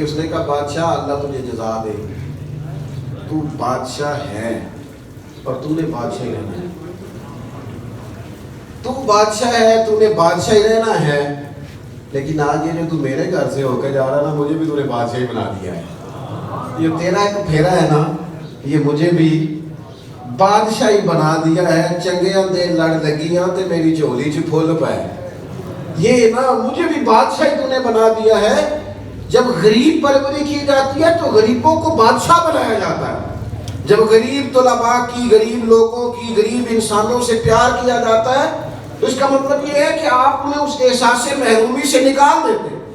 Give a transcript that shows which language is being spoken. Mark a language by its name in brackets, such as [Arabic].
[Urdu] اس نے کہا بادشاہ اللہ تجھے جزا دے، تو بادشاہ ہے اور تو نے بادشاہ ہی رہنا ہے. تو بادشاہ ہے، تو نے بادشاہ ہی رہنا ہے، لیکن آج یہ جو تو میرے گھر سے ہو کے جا رہا نا، مجھے بھی تو نے بادشاہ ہی بنا دیا ہے. یہ تیرا ایک پھیرا ہے نا، یہ مجھے بھی بادشاہی بنا دیا ہے. [Punjabi] چنگیاں دے لڑ لگیاں تے میری جھولی چ پھول پائے. [Urdu] یہ نا مجھے بھی بادشاہی تو نے بنا دیا ہے. جب غریب پروری کی جاتی ہے تو غریبوں کو بادشاہ بنایا جاتا ہے. جب غریب طلباء کی، غریب لوگوں کی، غریب انسانوں سے پیار کیا جاتا ہے تو اس کا مطلب یہ ہے کہ آپ انہیں اس احساس محرومی سے نکال دیتے.